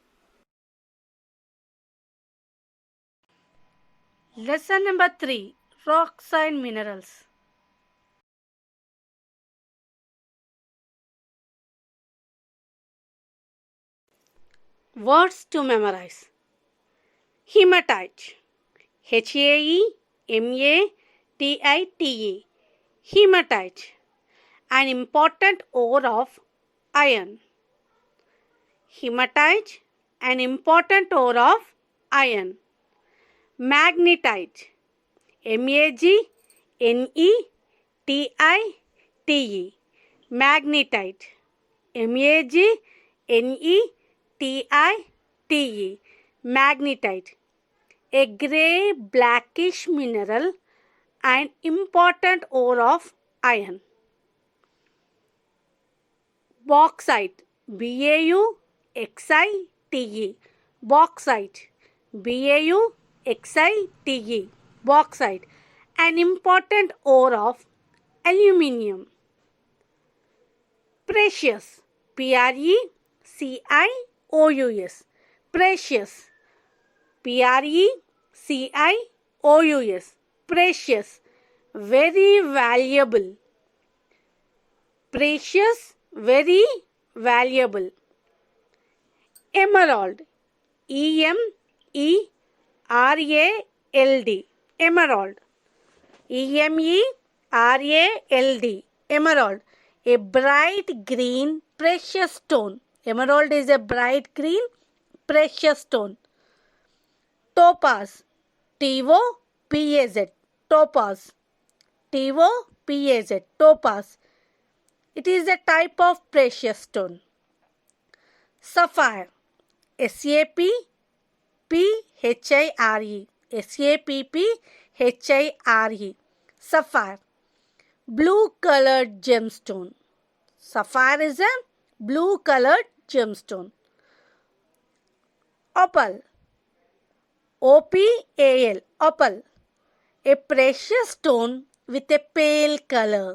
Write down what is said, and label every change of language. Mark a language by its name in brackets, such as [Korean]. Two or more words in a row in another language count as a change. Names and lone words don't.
[English] Lesson number 3, Rocks and Minerals. Words to memorize. Hematite. H-A-E-M-A-T-I-T-E. Hematite. An important ore of iron. Hematite. An important ore of iron. Magnetite. M-A-G-N-E-T-I-T-E. Magnetite. M-A-G-N-E-T-I-T-E. Magnetite. A grey blackish mineral and important ore of iron. Bauxite. B-A-U-X-I-T-E. Bauxite. B-A-U-X-I-T-E. Bauxite. An important ore of aluminium. Precious. P-R-E-C-I-O-U-S. Precious. P-R-E-C-I-O-U-S. Precious. Very valuable. Precious. Very valuable. Emerald. E-M-E-R-A-L-D. Emerald. E-M-E-R-A-L-D. Emerald. A bright green precious stone. Emerald is a bright green precious stone. Topaz. T-O-P-A-Z. Topaz. T-O-P-A-Z. Topaz. It is a type of precious stone. Sapphire. S-A-P-P-H-I-R-E. S-A-P-P-H-I-R-E. Sapphire. Blue colored gemstone. Sapphire is a blue colored gemstone. Opal. O-P-A-L. Opal. A precious stone with a pale color.